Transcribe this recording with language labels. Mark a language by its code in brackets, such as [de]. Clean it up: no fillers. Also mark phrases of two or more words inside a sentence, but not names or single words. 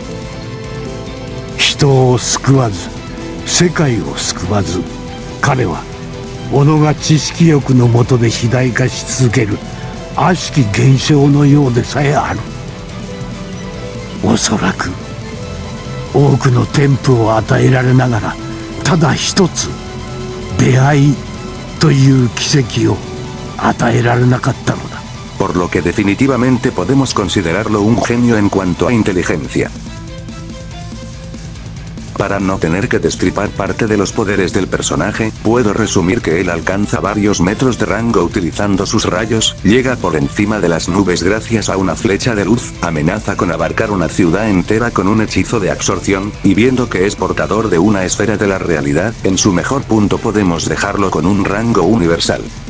[ja] 人を救わず世界を救わず、彼は己が知識欲の下で肥大化し続ける悪しき現象のようでさえある。おそらく多くの天賦を与えられながらただ一つ出会いという奇跡を与えられなかったのだ。 [es] Por lo que definitivamente podemos considerarlo un genio en cuanto a inteligencia. Para no tener que destripar parte de los poderes del personaje, puedo resumir que él alcanza varios metros de rango utilizando sus rayos, llega por encima de las nubes gracias a una flecha de luz, amenaza con abarcar una ciudad entera con un hechizo de absorción, y viendo que es portador de una esfera de la realidad, en su mejor punto podemos dejarlo con un rango universal.